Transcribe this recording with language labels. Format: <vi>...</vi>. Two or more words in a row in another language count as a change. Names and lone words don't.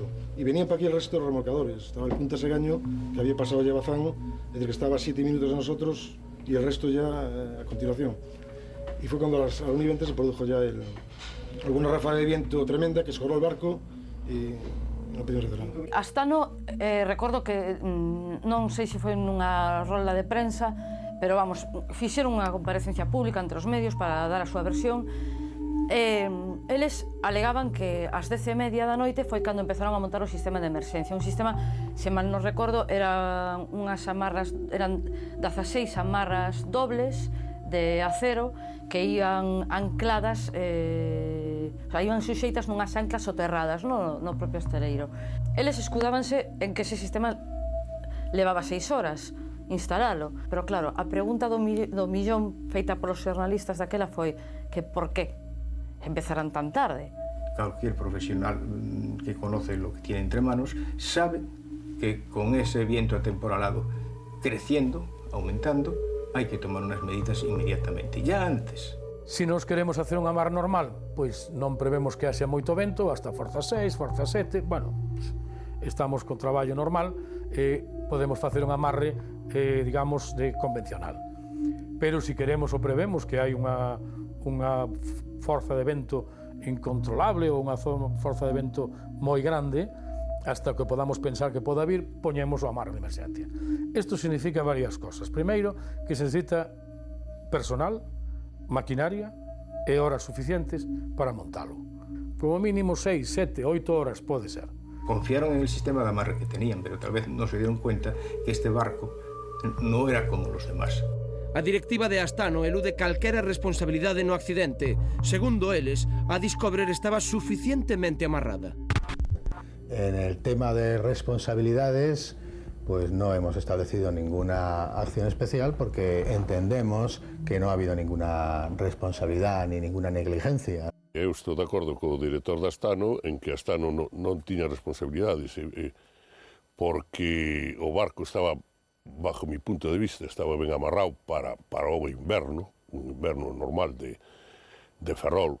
<es>Y venían para aquí el resto de los remolcadores. Estaba el Punta Segaño, que había pasado ya Bazán, desde que estaba a 7 minutos de nosotros, y el resto ya a continuación. Y fue cuando a las 1:20 se produjo ya alguna ráfaga de viento tremenda que escoró el barco y non pedimos hacer nada.</es> <gl>Astano, recordo que non sei se foi nunha rolda de prensa, pero vamos, fixeron unha comparecencia pública entre os medios para dar a súa versión. Eles alegaban que ás 10:30 da noite foi cando empezaron a montar o sistema de emerxencia. Un sistema, se mal non recordo, eran 16 amarras dobles</gl> <es>de acero que iban ancladas, iban</es> <gl>suxeitas nunhas anclas soterradas no propio esteleiro. Eles escudábanse en que ese sistema levaba 6 horas instalalo, pero claro, a pregunta do millón feita polos xornalistas daquela foi que por qué empezaran tan tarde.</gl> <es>Cualquier profesional que conoce lo que tiene entre manos sabe que con ese viento atemporalado creciendo, aumentando, hay que tomar unas medidas inmediatamente, ya antes.</es> <gl>Se nos queremos hacer unha mar normal, pois non prevemos que haxa moito vento, hasta forza 6, forza 7, bueno, estamos co traballo normal e podemos facer un amarre, digamos, de convencional. Pero se queremos ou prevemos que hai unha forza de vento incontrolable ou unha forza de vento moi grande, hasta que podamos pensar que poda vir, poñemos o amarre de emerxencia. Isto significa varias cosas. Primeiro, que se necesita personal, maquinaria e horas suficientes para montalo. Como mínimo 6, 7, 8 horas pode ser.</gl> <es>Confiaron en el sistema de amarre que tenían, pero tal vez no se dieron cuenta que este barco no era como los demás.</es> <gl>A directiva de Astano elude calquera responsabilidade no accidente. Segundo eles, a Discoverer estaba suficientemente amarrada.</gl> <es>En el tema de responsabilidades, pues no hemos establecido ninguna acción especial porque entendemos que no ha habido ninguna responsabilidad ni ninguna negligencia.</es> <gl>Eu estou de acordo co director da Astano en que Astano non tiña responsabilidades porque o barco estaba,</gl> <es>bajo mi punto de vista,</es> <gl>estaba ben amarrado para o inverno, un inverno normal de Ferrol.</gl>